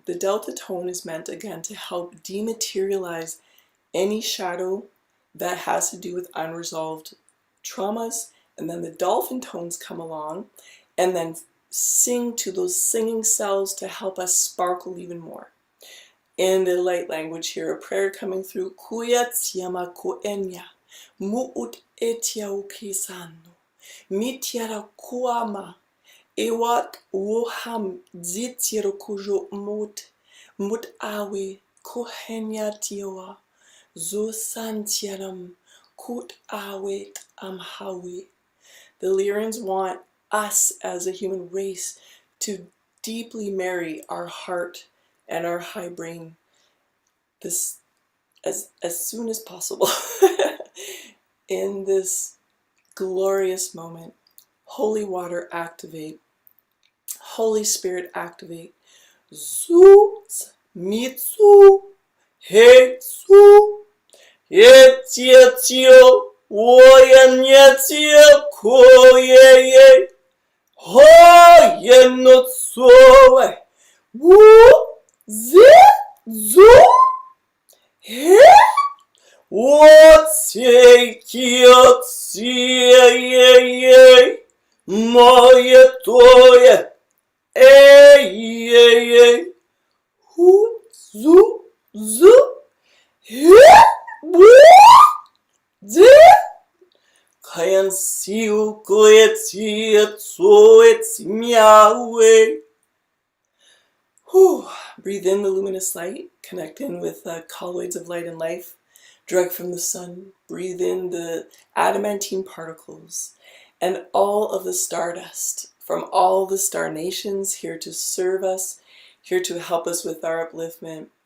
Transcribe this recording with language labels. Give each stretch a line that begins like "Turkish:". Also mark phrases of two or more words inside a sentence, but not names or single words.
English: The delta tone is meant, again, to help dematerialize any shadow that has to do with unresolved traumas. And then the dolphin tones come along and then sing to those singing cells to help us sparkle even more. In the light language here, a prayer coming through. Kuya tsiama koenya, muut etia ukisano, mitiara kuama, Ewat woham zitiro kujo mut awe kohenya tioa zo santiaram kut awe amhawe. The Lyrians want us as a human race to deeply marry our heart and our high brain this as soon as possible in this glorious moment. Holy water, activate. Holy Spirit, activate. Zuz, mitsu, hetsu, yetietio, woyenietia, koyeye, hoyenotsoe, wu, zi, zu, he, wotsekiotsie, moyetoye, ey, ey, ey, hu, zu, zu, he, wu, zi, kayan siu, koetsi, etso, etsi, miawe. Breathe in the luminous light, connect in with colloids of light and life, direct from the sun. Breathe in the adamantine particles and all of the stardust from all the star nations here to serve us, here to help us with our upliftment.